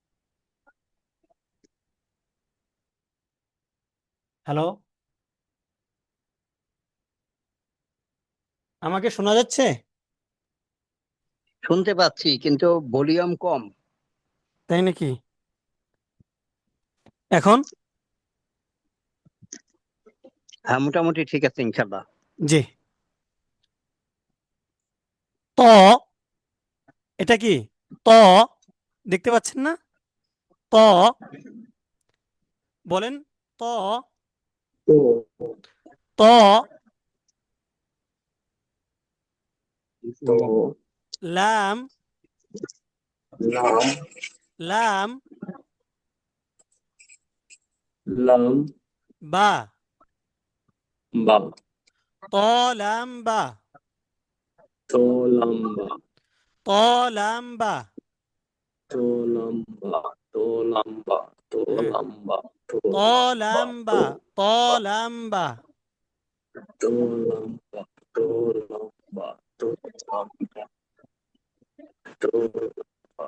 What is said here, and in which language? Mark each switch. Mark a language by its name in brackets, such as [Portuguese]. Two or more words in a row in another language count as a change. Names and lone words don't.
[Bangla] হ্যালো, আমাকে শোনা যাচ্ছে? শুনতে পাচ্ছি কিন্তু ভলিউম কম। তাই নাকি? এখন? হ্যাঁ, মোটামুটি ঠিক আছে ইনশাল্লাহ। জি। ত, এটা কি? ত, দেখতে পাচ্ছেন না? ত, বলেন। ত, তো ত, তো লাম, লাম লাম, লাম বা, বা ত, লাম, বা, তো লম্বা ত, লাম, বা। তো লম্বা তো লম্বা তো হ্যাঁ, লম্বা তো ত, লম্বা লাম, তো বা, ত, লাম, বা। তো লম্বা তো লম্বা তো লম্বা তো লম্বা